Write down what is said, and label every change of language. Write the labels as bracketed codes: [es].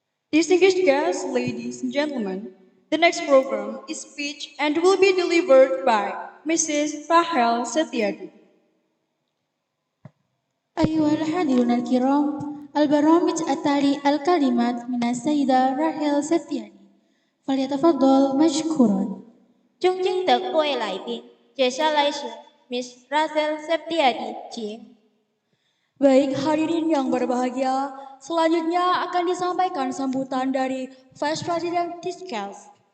[en] Distinguished guests, ladies and gentlemen, the next program is speech and will be delivered by Mrs. Rahel Setiadi. [ar] أيها الحاضرون الكرام، البرامج التالي الكلمات من السيدة راحل سفياني، فليتفضل مشكورا. [zh] 尊敬的各位来宾，接下来是 Miss Rachel Septiadi, 请。 [id] Baik hadirin yang berbahagia, selanjutnya akan disampaikan sambutan dari Vice President Tiskas.